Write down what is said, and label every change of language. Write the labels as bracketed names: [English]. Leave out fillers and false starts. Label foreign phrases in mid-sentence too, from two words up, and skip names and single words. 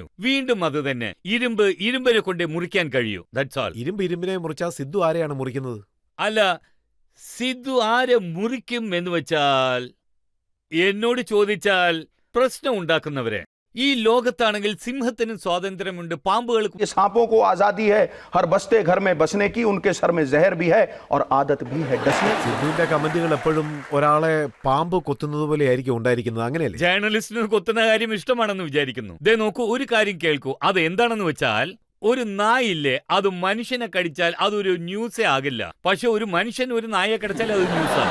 [Malayalam] വീണ്ടും അത് തന്നെ. ഇരുമ്പിനെ കൊണ്ട് മുറിക്കാൻ കഴിയൂ. [English] That's all. [Malayalam] ഇരുമ്പിനെ മുറിച്ചാൽ സിദ്ധു ആരെയാണ് മുറിക്കുന്നത്? അല്ല, സിദ്ധു ആരെ മുറിക്കും എന്ന് വെച്ചാൽ, എന്നോട് ചോദിച്ചാൽ പ്രശ്നം ഉണ്ടാക്കുന്നവരെ. ഈ ലോകത്താണെങ്കിൽ സിംഹത്തിനും സ്വാതന്ത്ര്യമുണ്ട്, പാമ്പുകൾക്ക്. [Hindi] सांपों को आजादी है हर बसते घर में बसने की, उनके सर में जहर भी है और आदत भी है डसने. [Malayalam] സിദ്ധുവിന്റെ കമന്റുകൾ എപ്പോഴും ഒരാളെ പാമ്പ് കൊത്തുന്നത് പോലെ ആയിരിക്കും ഉണ്ടായിരിക്കുന്നത്, അങ്ങനെയല്ലേ? ജേർണലിസ്റ്റിന് കൊത്തുന്ന കാര്യം ഇഷ്ടമാണെന്ന് വിചാരിക്കുന്നു. ദേ നോക്കൂ, ഒരു കാര്യം കേൾക്കൂ. അത് എന്താണെന്ന് വെച്ചാൽ, ഒരു നായില്ലേ, അത് മനുഷ്യനെ കടിച്ചാൽ അതൊരു ന്യൂസേ ആകില്ല. പക്ഷെ ഒരു മനുഷ്യൻ ഒരു നായയെ കടിച്ചാൽ അത് ന്യൂസാണ്.